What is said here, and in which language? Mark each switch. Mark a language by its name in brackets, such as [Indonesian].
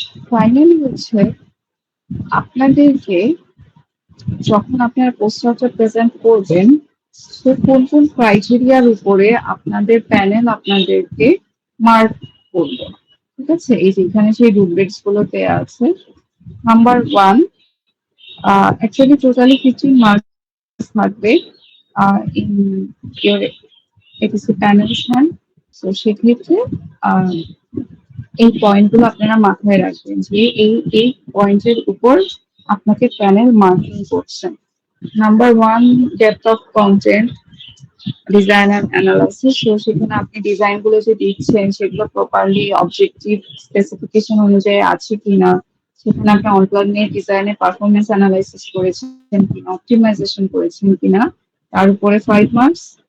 [Bangla] Finally হচ্ছে আপনাদেরকে যখন আপনারা পোস্টারটা প্রেজেন্ট করবেন, তো কোন কোন ক্রাইটেরিয়ার উপরে আপনাদের প্যানেল আপনাদেরকে মার্ক করবে। ঠিক আছে, এই যে এখানে সেই রুব্রিক্স গুলো দেওয়া আছে। [English] number one, actually totally 15 marks [Bangla] থাকবে [English] in your APC panel hand. [Bangla] তো সেক্ষেত্রে আহ, এই পয়েন্টগুলো আপনারা মাথায় রাখবেন যে এই পয়েন্টের উপর আপনাকে প্যানেল মার্কিং করছেন। [English] Number one, depth of content, design and analysis. [Bangla] তো সেখানে আপনি ডিজাইন গুলো যে দিচ্ছেন সেগুলো প্রপারলি অবজেক্টিভ স্পেসিফিকেশন অনুযায়ী আছে কিনা, সেখানে আপনি অনলাইনে ডিজাইনের পারফরমেন্স অ্যানালাইসিস করেছেন কিনা, অপটিমাইজেশন করেছেন কিনা, তার উপরে 5 মার্কস।